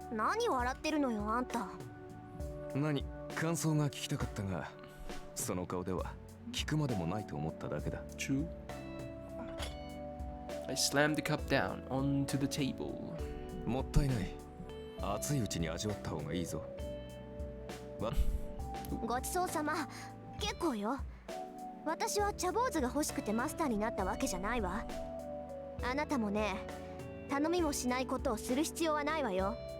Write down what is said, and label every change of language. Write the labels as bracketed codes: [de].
[ja] 何笑ってるのよあんた。何、感想が聞きたかったが、その顔では聞くまでもないと思っただけだ。 [en] True. I slammed the cup down onto the table. [ja] もったいない。熱いうちに味わった方がいいぞ。ごちそうさま。結構よ。私は茶坊主が欲しくてマスターになったわけじゃないわ。あなたもね、頼みもしないことをする必要はないわよ。